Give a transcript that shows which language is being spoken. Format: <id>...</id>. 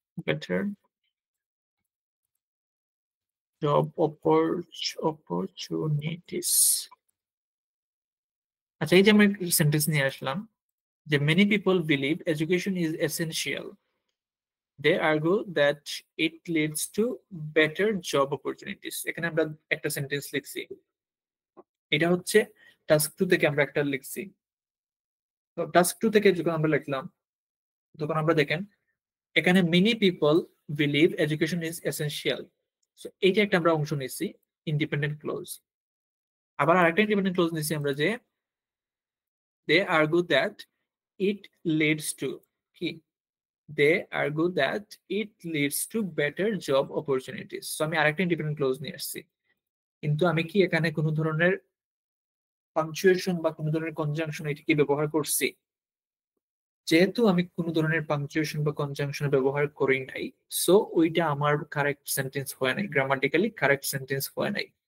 <en>Better job opportunities.</en> <bn>আচ্ছা, এই যে আমি সেন্টেন্স নিয়ে আসলাম যে</bn> <en>many people believe education is essential. They argue that it leads to better job opportunities.</en> <bn>এখানে আমরা একটা সেন্টেন্স লিখছি, এটা হচ্ছে টাস্ক 2 থেকে আমরা একটা লিখছি। তো টাস্ক 2 থেকে যখন আমরা লিখলাম তখন আমরা দেখেন এখানে</bn> <en>many people believe education is essential.</en> <bn>So এইটা একটা আমরা অংশ নিচ্ছি ইন্ডিপেন্ডেন্ট ক্লোজ। আবার আরেকটা ইন্ডিপেন্ডেন্ট ক্লোজ নিচ্ছি আমরা যে</bn> <en>they argue that it leads to</en> <bn>কি</bn> <en>they argue that it leads to better job opportunities.</en> <bn>So আমি আরেকটা ইন্ডিপেন্ডেন্ট ক্লোজ নিয়ে আসছি, কিন্তু আমি কি এখানে কোনো ধরনের পাংচুয়েশন বা কোনো ধরনের কনজাংশন এটা কি ব্যবহার করছি? যেহেতু আমি কোনো ধরনের পাংচুয়েশন বা কনজাংশন ব্যবহার করি নাই, সো ওইটা আমার কারেক্ট সেন্টেন্স হয় নাই, গ্রামাটিক্যালি কারেক্ট সেন্টেন্স হয় নাই।</bn>